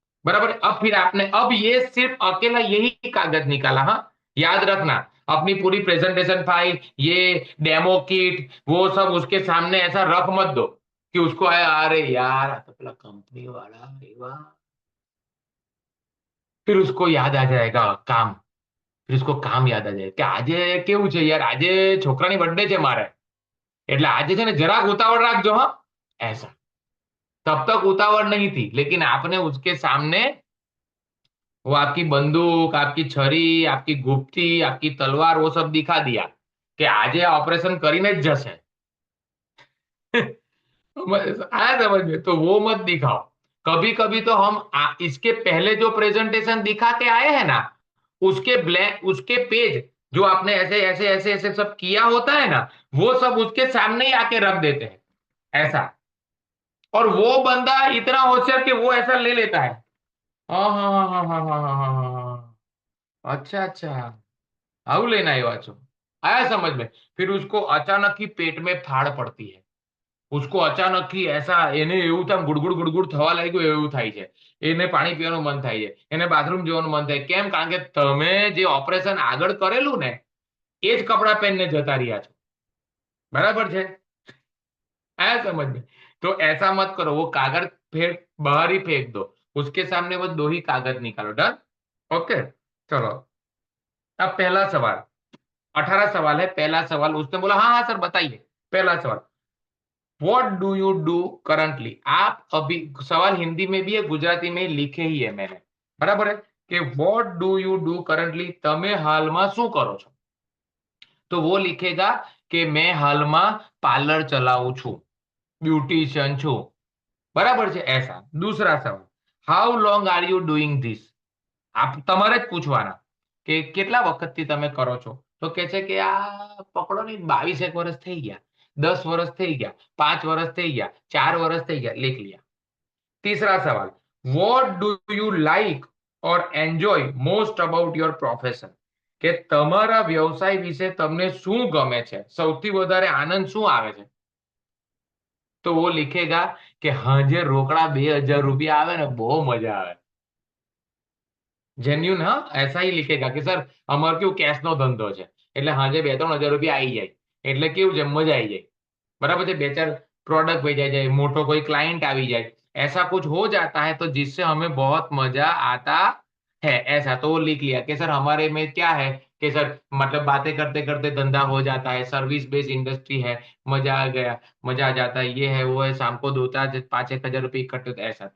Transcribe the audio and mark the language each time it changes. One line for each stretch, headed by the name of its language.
Hindi: बराबर। अब फिर आपने, अब ये सिर्फ अकेला यही कागज निकाला, हाँ, याद रखना। अपनी पूरी प्रेजेंटेशन फाइल, ये डेमो किट, वो सब उसके सामने ऐसा रख मत दो कि उसको आया अरे यार आ तो पेला कंपनी वाला अरे वाह। फिर उसको याद आ जाएगा काम, फिर उसको काम याद आ जाए
Gujarati: કે આજે કેવું છે યાર, આજે છોકરાની બર્થડે છે મારે, એટલે આજે છે ને જરાક ઉતાવળ રાખજો હા।
Hindi: ऐसा, तब तक उतावળ नहीं थी, लेकिन आपने उसके सामने वो आपकी बंदूक, आपकी छरी, आपकी गुप्ती, आपकी तलवार वो सब दिखा दिया कि આજે ऑपरेशन કરીને જ જશે। आया समझ में? तो वो मत दिखाओ। कभी कभी तो हम इसके पहले जो प्रेजेंटेशन दिखा के आए हैं ना, उसके ब्लैंक, उसके पेज जो आपने ऐसे ऐसे ऐसे ऐसे सब किया होता है ना, वो सब उसके सामने ही आके रख देते हैं ऐसा। और वो बंदा इतना होशियार कि वो ऐसा ले लेता है। हाँ हाँ हाँ हाँ हाँ हाँ हाँ हाँ हाँ, हाँ। अच्छा अच्छा,
Gujarati: આવું લઈને આવ્યા છો,
Hindi: આયા समझ में? फिर उसको अचानक ही पेट में फाड़ पड़ती है। उसको अचानक ही ऐसा
Gujarati: એને એવું થાય ગુડગુડ ગુડગુડ થવા લાગ્યું એવું થાય છે। એને પાણી પીવાનું મન થાય છે, એને બાથરૂમ જવાનું મન થાય। કેમ? કારણ કે તમે જે ઓપરેશન આગળ કરેલું ને એ જ કપડાં પહેરીને જતા રહ્યા છો। બરાબર છે?
Hindi: आया समझ में? तो ऐसा मत करो, वो कागज फेंक बाहर ही फेंक दो, उसके सामने बस दो ही कागज निकालो। डन? ओके, चलो। अब पहला सवाल, 18 सवाल है। पहला सवाल उसने बोला हाँ हाँ सर बताइए। पहला सवाल,
English: What do you do currently.
Hindi: आप अभी, सवाल हिंदी में भी है गुजराती में लिखे ही है मैंने, बराबर है कि
English: what do you do currently,
Gujarati: તમે હાલમાં શું કરો છો।
Hindi: तो वो लिखेगा कि मैं हालમાં पार्लर चलाऊं છું, ब्यूटिशियन છું, बराबर છે ऐसा। दूसरा सवाल,
English: How long are you doing this.
Gujarati: આપ તમારે જ પૂછવાના કે કેટલા વખતથી તમે કરો છો। તો કે છે કે આ પકડો ને 22 એક વર્ષ થઈ ગયા, 10 વર્ષ થઈ ગયા, 5 વર્ષ થઈ ગયા, 4 વર્ષ થઈ ગયા, लिख लिया।
Hindi: तीसरा सवाल,
English: What do you like और enjoy most about your profession.
Gujarati: કે તમારા વ્યવસાય વિશે તમને શું ગમે છે, સૌથી વધારે આનંદ શું આવે છે।
Hindi: तो वो लिखेगा कि
Gujarati: હાજે રોકડા 2000 रुपया આવે ને બહુ મજા આવે। જેન્યુન, હા,
Hindi: ऐसा ही लिखेगा कि सर
Gujarati: અમાર કેવું કેશ નો ધંધો છે, એટલે હાજે 2-3 હજાર રૂપિયા આવી જાય, એટલે કેવું છે મજા આવી જાય।
Hindi: बराबर है, 2-4 प्रोडक्ट भेजा जाए, मोटो कोई क्लाइंट आ जाए, ऐसा कुछ हो जाता है तो जिससे हमें बहुत मजा आता है ऐसा। तो वो लिख लिया कि सर हमारे में क्या है कि सर मतलब बातें करते करते धंधा हो जाता है, सर्विस बेस्ड इंडस्ट्री है, मजा आ गया, मजा आ जाता है, ये है वो है, शाम को 2-5-1 हज़ार रुपये इकट्ठे होते हैं, ऐसा।